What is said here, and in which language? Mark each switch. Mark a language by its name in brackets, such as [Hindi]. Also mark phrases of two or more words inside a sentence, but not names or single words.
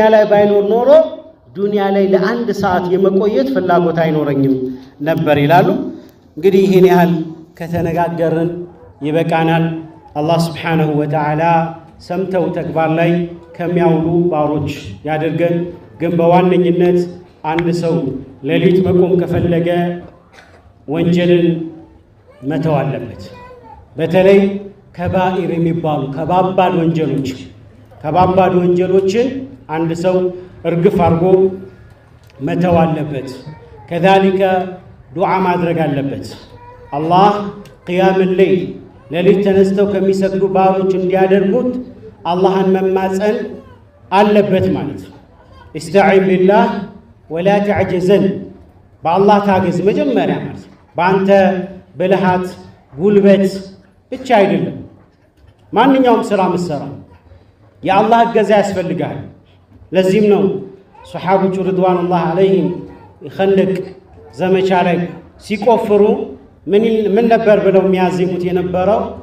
[Amharic] ላይ ባይኖር ኖሮ ዱንያ ላይ ለአንድ ሰዓት የመቆየት ፍላጎት አይኖረኝም ነበር ይላሉ እንግዲህ ይሄን ያህል ከተነጋገርን ይበቃናል አላህ [Arabic] سبحانه وتعالى [Amharic] ሰምተው ተግባር ላይ ከሚያውሉ ባሮች ያድርገን ግን በዋነኝነት አንድ ሰው ሌሊት መቆም ከፈለገ ወንጀልን መተው አለበት በተለይ ከባኢር የሚባሉ ከባባድ ወንጀሎችን አንድ ሰው እርግፍ አርጎ መተው አለበት كذلك ዱዓ ማድረግ አለበት አላህ قيام الليل ሌሊት ተነስተው ከሚሰግዱ ባሮች እንዲያደርጉት አላህን መማጸን አለበት ማለት [Arabic] استعين بالله ولا تعجزن بالله [Amharic] ታገዝ መጀመሪያ ማለት በአንተ በልሃት ጉልበት ብቻ አይደለም ማንኛውም ስራ መስራ የአላህ እገዛ ያስፈልጋል ለዚህም ነው ሱሐቦቹ [Arabic] رضوان الله عليهم [Amharic] ኸንደቅ ዘመቻ ላይ ሲቆፍሩ ምን ነበር ብለው የሚያዜሙት የነበረው